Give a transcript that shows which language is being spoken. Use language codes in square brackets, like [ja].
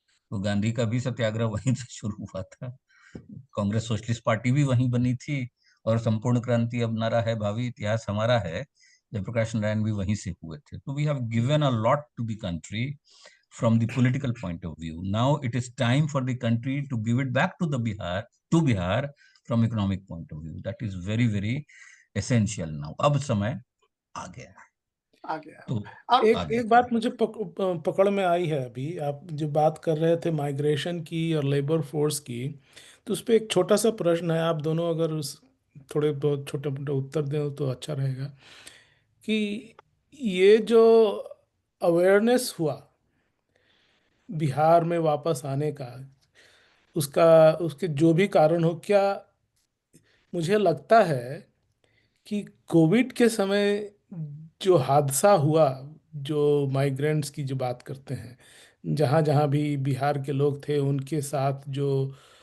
[hi] तो गांधी का भी सत्याग्रह वहीं से शुरू हुआ था, कांग्रेस सोशलिस्ट पार्टी भी वहीं बनी थी, और संपूर्ण क्रांति अब नारा है भावी इतिहास हमारा है, जयप्रकाश नारायण भी वहीं से हुए थे। [en] तो we have given a lot to the country from the political point of view. Now it is time for the country to give it back to Bihar from economic point of view. That is very very essential now. [hi] अब समय आ गया है। आ गया। तो और एक आगे एक बात मुझे पकड़ में आई है। अभी आप जो बात कर रहे थे माइग्रेशन की और लेबर फोर्स की, तो उस पर एक छोटा सा प्रश्न है। आप दोनों अगर थोड़े बहुत छोटे मोटे उत्तर दें तो अच्छा रहेगा कि ये जो अवेयरनेस हुआ बिहार में वापस आने का, उसका उसके जो भी कारण हो, क्या मुझे लगता है कि कोविड के समय जो हादसा हुआ, जो माइग्रेंट्स की जो बात करते हैं, जहाँ जहाँ भी बिहार के लोग थे उनके साथ जो